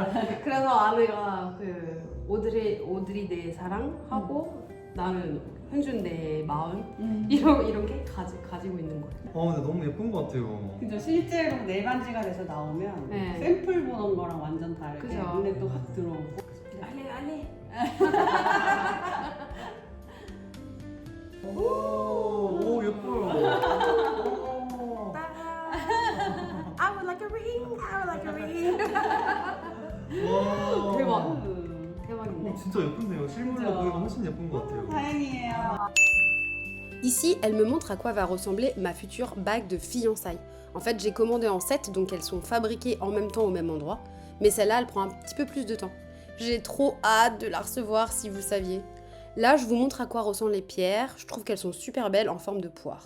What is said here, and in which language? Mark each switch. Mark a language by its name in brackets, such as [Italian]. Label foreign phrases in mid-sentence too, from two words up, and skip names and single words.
[Korean] 그래서 아내가 그 오드리 내 사랑하고 나는 현준 내 마음 이렇게 가지고 있는 거예요. 근데 너무 예쁜 것 같아요. 그죠. 실제로 네 반지가 돼서 나오면 네. 샘플 보는 거랑 완전 다르게 그죠. 눈에 또 확 들어오고. 알레. 오 예뻐요. [English] I would like a ring, I would like a ring. [Korean] 와. 대박. 대박이네. 진짜 예쁜데요. 실물로 진짜. 보기가 훨씬 예쁜 것 같아요. 다행이에요. [French] Ici, elle me montre à quoi va ressembler ma future bague de fiançailles. En fait, j'ai commandé en 7, donc elles sont fabriquées en même temps au même endroit. Mais celle-là, elle prend un petit peu plus de temps. J'ai trop hâte de la recevoir, si vous saviez. Là, je vous montre à quoi ressemblent les pierres. Je trouve qu'elles sont super belles en forme de poire.